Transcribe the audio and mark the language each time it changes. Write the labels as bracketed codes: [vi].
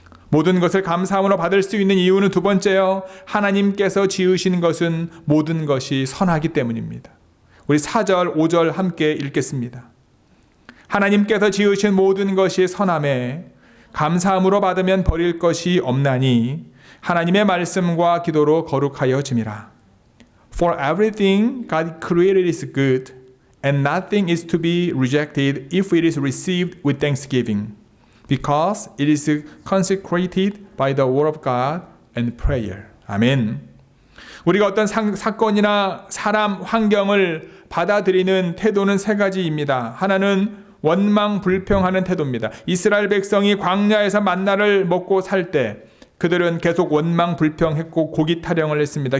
[ko] 모든 것을 감사함으로 받을 수 있는 이유는 두 번째요. 하나님께서 지으신 것은 모든 것이 선하기 때문입니다. 우리 4절, 5절 함께 읽겠습니다. 하나님께서 지으신 모든 것이 선함에 감사함으로 받으면 버릴 것이 없나니 하나님의 말씀과 기도로 거룩하여 짐이라. [en] For everything God created is good, and nothing is to be rejected if it is received with thanksgiving. Because it is consecrated by the word of God and prayer. [ko] 아멘. 우리가 어떤 사건이나 사람, 환경을 받아들이는 태도는 세 가지입니다. 하나는 원망, 불평하는 태도입니다. 이스라엘 백성이 광야에서 만나를 먹고 살 때 그들은 계속 원망, 불평했고 고기 타령을 했습니다.